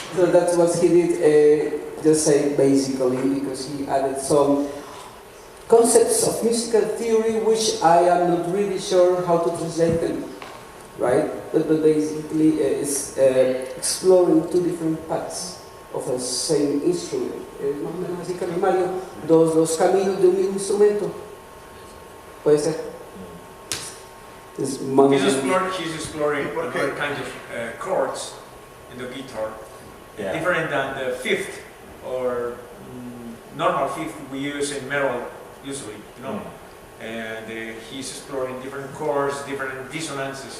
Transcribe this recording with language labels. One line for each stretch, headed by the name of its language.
English: So that's what he did, just say basically, because he added some concepts of musical theory which I am not really sure how to translate them, right? But basically it's exploring two different paths of the same instrument.
Spanish: Más o menos así, Carlos Mario, dos caminos de un mismo instrumento. Puede ser.
English: He's exploring different kinds of chords in the guitar, different than the fifth or normal fifth we use in metal usually, you know. And he's exploring different chords, different dissonances.